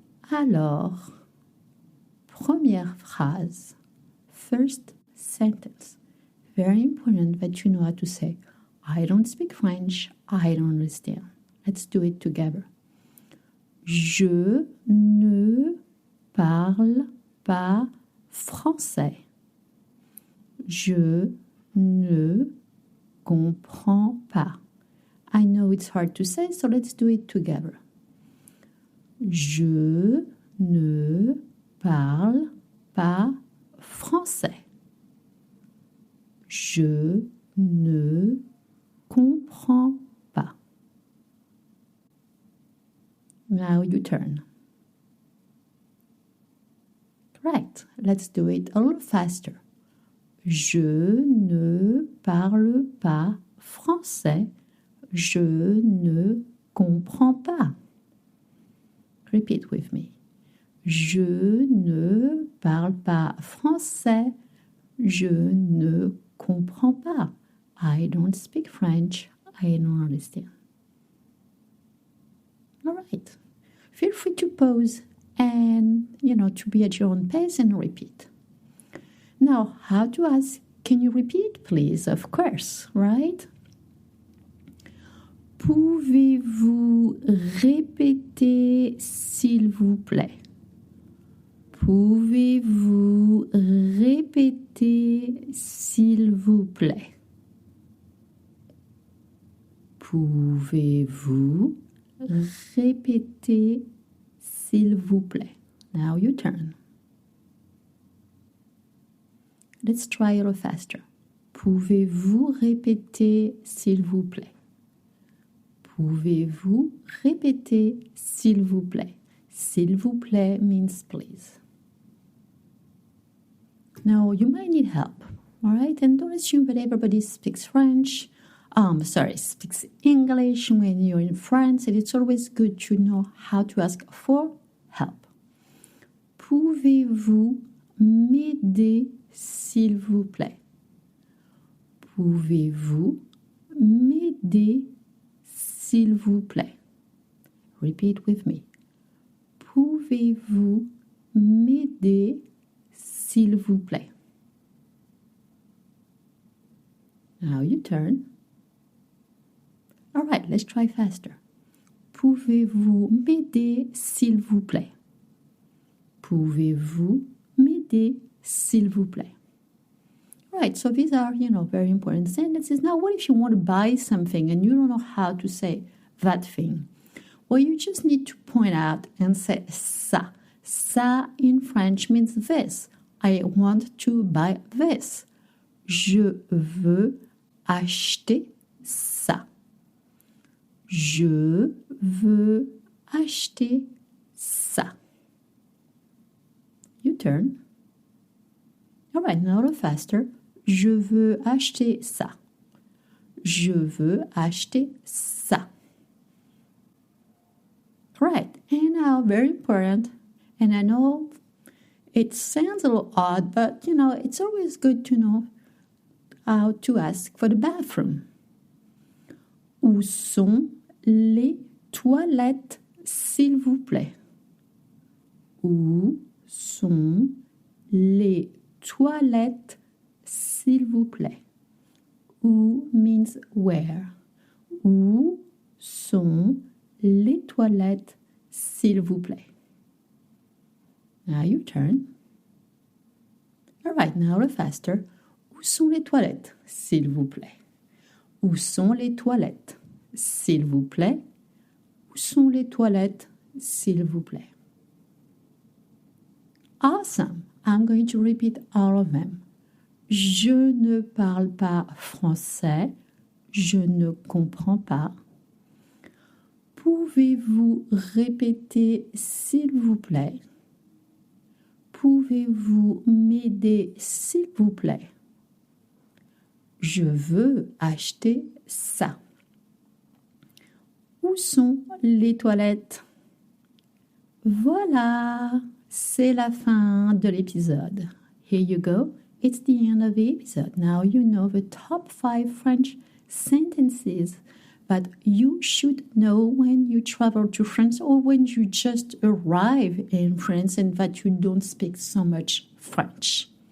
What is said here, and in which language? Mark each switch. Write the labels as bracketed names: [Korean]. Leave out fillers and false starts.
[French] Alors, première phrase, [English] first sentence. Very important that you know how to say, I don't speak French, I don't understand. Let's do it together. [French] Je ne parle pas français. Je ne comprends pas. [English] I know it's hard to say, so let's do it together. [French] Je ne parle pas français. Je ne comprends pas. [English] Now you turn. Right, let's do it a little faster. [French] Je ne parle pas français. Je ne comprends pas. [English] Repeat with me. [French] Je ne parle pas français. Je ne comprends pas. [English] I don't speak French. I don't understand. All right. Feel free to pause and, to be at your own pace and repeat. Now, how to ask, can you repeat, please? Of course, right? [French] Pouvez-vous répéter, s'il vous plaît? Pouvez-vous répéter, s'il vous plaît? Pouvez-vous répéter, s'il vous plaît? [English] Now you turn. Let's try a little faster. [French] Pouvez-vous répéter, s'il vous plaît? Pouvez-vous répéter, s'il vous plaît? S'il vous plaît [English] means please. Now, you might need help, all right? And don't assume that everybody speaks French. Speaks English when you're in France. And it's always good to know how to ask for help. [French] Pouvez-vous m'aider, s'il vous plaît? Pouvez-vous m'aider, s'il vous plaît? [English] Repeat with me. [French] Pouvez-vous m'aider, s'il vous plaît? [English] Now you turn. All right, let's try faster. [French] Pouvez-vous m'aider, s'il vous plaît? Pouvez-vous m'aider, s'il vous plaît? [English] All right, so these are, very important sentences. Now, what if you want to buy something and you don't know how to say that thing? Well, you just need to point out and say ça. Ça in French means this. I want to buy this. [French] Je veux acheter ça. Je veux acheter ça. [English] You turn. All right, now a little faster. [French] Je veux acheter ça. Je veux acheter ça. [English] Right, and now very important, and I know it sounds a little odd, but it's always good to know how to ask for the bathroom. [French] Où sont les toilettes, s'il vous plaît? Où sont les toilettes, s'il vous plaît? Où [English] means where. [French] Où sont les toilettes, s'il vous plaît? [English] Now your turn. All right, now a faster. [French] Où sont les toilettes, s'il vous plaît? Où sont les toilettes, s'il vous plaît? Où sont les toilettes, s'il vous plaît? [English] Awesome. I'm going to repeat all of them. [French] Je ne parle pas français. Je ne comprends pas. Pouvez-vous répéter, s'il vous plaît? Pouvez-vous m'aider, s'il vous plaît? Je veux acheter ça. Où sont les toilettes? Voilà, c'est la fin de l'épisode. [English] Here you go. It's the end of the episode. Now you know the top 5 French sentences that you should know when you travel to France or when you just arrive in France and that you don't speak so much French.